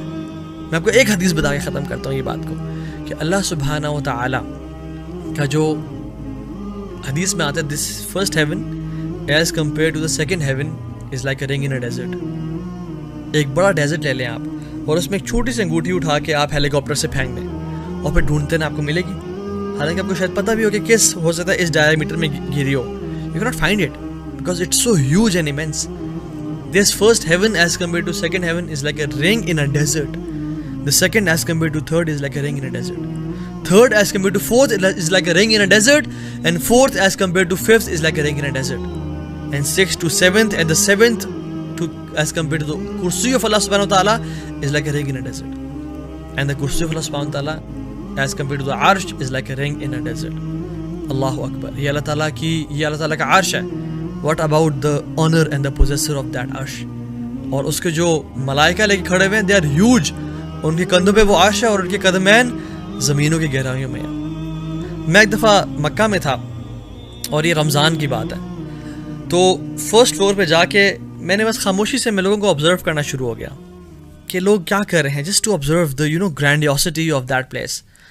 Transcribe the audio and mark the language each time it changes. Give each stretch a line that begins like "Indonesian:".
Urdu: میں آپ کو ایک حدیث بتا کے ختم کرتا ہوں یہ بات کو, کہ اللہ سبحانہ و تعالیٰ کا جو حدیث میں آتا ہے
English: This first heaven as compare to the second heaven is like a ring in a desert.
Urdu: ایک بڑا ڈیزرٹ لے لیں آپ اور اس میں ایک چھوٹی سی انگوٹھی اٹھا کے آپ ہیلی کاپٹر سے پھینک دیں اور پھر ڈھونڈتے ہیں آپ کو ملے گی, حالانکہ آپ کو شاید پتہ بھی ہو کہ کس ہو سکتا ہے اس ڈائر میٹر میں گری ہو.
English: You cannot find it because it's so huge and immense. This first heaven as compared to second heaven is like a ring in a desert. The second as compared to third is like a ring in a desert. Third as compared to fourth is like a ring in a desert, and fourth as compared to fifth is like a ring in a desert, and sixth to seventh, and the seventh to as compared to the kursi of Allah subhanahu wa ta'ala is like a ring in a desert. and the kursi of Allah subhanahu wa ta'ala as compared to the arsh is like a ring in a desert. Allahu Akbar.
Urdu: یہ اللہ تعالیٰ کا عرش ہے.
English: What about the honor and the possessor of that arsh?
Urdu: اور اس کے جو ملائکہ لے کے کھڑے ہوئے ہیں,
English: they are huge.
Urdu: ان کے کندھوں پہ وہ عرش ہے اور ان کے قدمین زمینوں کی گہرائیوں میں ہیں. میں ایک دفعہ مکہ میں تھا اور یہ رمضان کی بات ہے, تو فرسٹ فلور پہ جا کے میں نے بس خاموشی سے میں لوگوں کو آبزرو کرنا شروع ہو گیا کہ لوگ کیا کر رہے ہیں,
English: Just to observe the grandiosity of that place.